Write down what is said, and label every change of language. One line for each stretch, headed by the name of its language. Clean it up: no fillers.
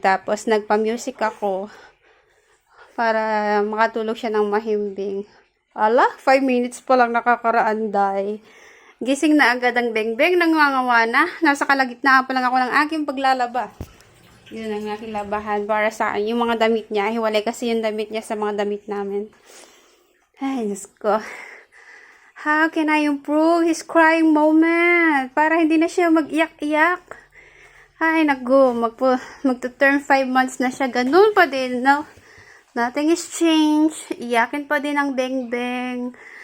Filipino: Tapos nagpa-music ako para makatulog siya ng mahimbing. 5 minutes pa lang nakakaraan, day. Gising na agad ang bengbeng, nangangawana. Nasa kalagitnaan pa lang ako ng aking paglalaba. Yun ang aking labahan para sa yung mga damit niya. Hiwalay kasi yung damit niya sa mga damit namin. Ay, Diyos ko.
English: How can I improve his crying moment?
Filipino: Para hindi na siya mag-iyak-iyak. Ay, naku. Magto-turn 5 months na siya. Ganun pa din, no?
English: Nothing is changed.
Filipino: Iyakin pa din ang beng-beng.